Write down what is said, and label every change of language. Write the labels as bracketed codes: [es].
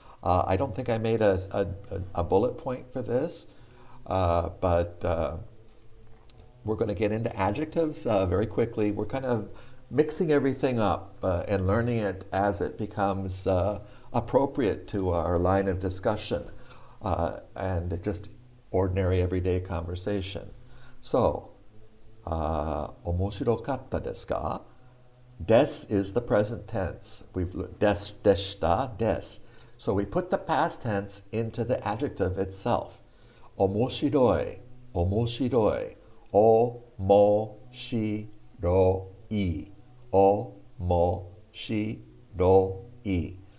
[en] I don't think I made a bullet point for this, but we're going to get into adjectives very quickly. We're kind of mixing everything up and learning it as it becomes appropriate to our line of discussion and just ordinary everyday conversation. [ja] So, 面白かったですか? [en] Des is the present tense. Des, deshita, des. So we put the past tense into the adjective itself. [ja] 面白い, 面白い, 面白い, 面白い.